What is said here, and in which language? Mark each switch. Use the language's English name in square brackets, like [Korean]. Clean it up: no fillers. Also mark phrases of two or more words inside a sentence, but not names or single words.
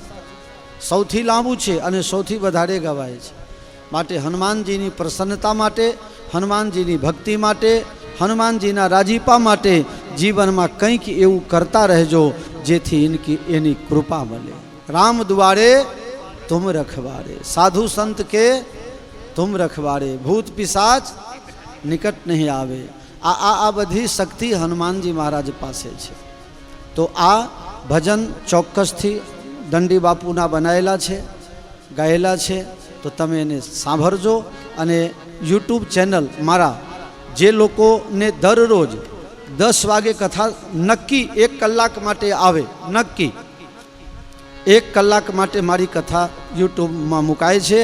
[Gujarati] સૌથી લાંબુ છે અને સૌથી વધારે ગવાય છે। માટે હનુમાનજીની પ્રસન્નતા માટે, હનુમાનજીની ભક્તિ માટે, હનુમાનજીના રાજીપા માટે જીવનમાં કંઈક એવું કરતા રહેજો જેથી એની કૃપા મળે। [Hindi] राम दुआरे तुम रखवारे, साधु संत के तुम रखवारे, भूत पिशाच निकट नहीं आवे। [Gujarati] આ બધી શક્તિ હનુમાનજી મહારાજ પાસે છે। તો આ ભજન ચોક્કસથી દંડી બાપુના બનાયેલા છે, ગાયેલા છે। તો તમે એને સાંભળજો। અને યુટ્યુબ ચેનલ મારા જે લોકોને દરરોજ 10 વાગે કથા નક્કી 1 કલાક માટે આવે, નક્કી 1 કલાક માટે મારી કથા યુટ્યુબમાં મુકાય છે।